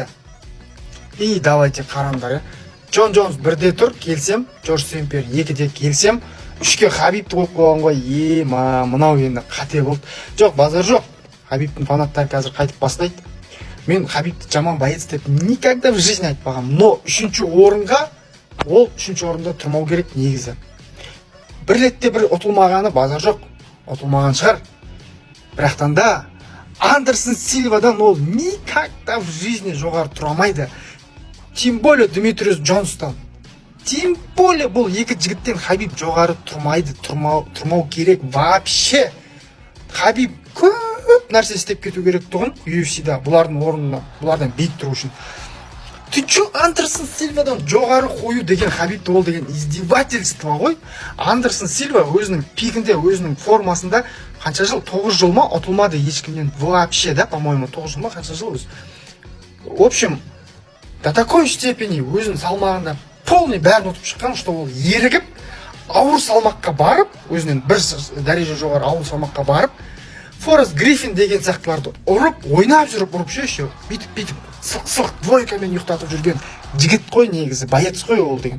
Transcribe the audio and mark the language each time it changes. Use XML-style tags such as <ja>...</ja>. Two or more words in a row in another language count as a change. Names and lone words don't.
<ru>И давайте қараңдар.</ru> <kk>Джон Джонс 1-де тұр, келсем. Джордж Сен-Пьер 2-де келсем. 3-ке Хабибті қойып қойған ғой. Мынау енді қате болды. Жоқ, базар жоқ. Хабибтің фанаттары қазір қайтып бастайды. Мен Хабибті жаман боец деп</kk> <ru>никогда в жизни</ru> <kk>айтпағам. Но 3-ші орынға, ол 3-ші орында тұрмау керек негізі. Бір ретте бір ұтылмағаны базар жоқ. Ұтылмаған шығар. Бірақтан да Андерсон Сильвадан ол</kk> <ru>никогда в жизни</ru> <kk>жоғары тұрамайды.</kk> <ru>Тем более Дмитриус Джонстон. Тем более</ru> <kk>бұл екі жігіттен Хабиб жоғары тұрмайды, тұрмау керек вообще. Хабиб көп нәрсе істеп кету керек тұғын UFC-да, бұлардың орнына, бұлардан биік тұру үшін.</kk> <ru>Ты чё</ru> <kk>Андерсон Сильвадан жоғары қою деген Хабибті ол деген издевательство ғой. Андерсон Сильва өзінің пикінде, өзінің формасында қанша жыл, 9 жыл ма ұтылмады ешкімнен</kk> <ru>вообще, да, по-моему,</ru> <kk>9 жыл ма қанша жыл өз.</kk> <ru>В общем, до такой степени</ru> <kk>өзінің салмағында полный бәрін ұтып шыққан, что ол ерігіп, ауыр салмаққа барып, өзінен бір дәреже жоғары ауыр салмаққа барып, Форест Гриффин деген сияқтыларды ұрып, ойнап жүріп, ұрып ше, бүйтіп, сылқ-сылқ двойкамен ұйықтатып жүрген жігіт қой негізі, боец қой ол деген.</kk>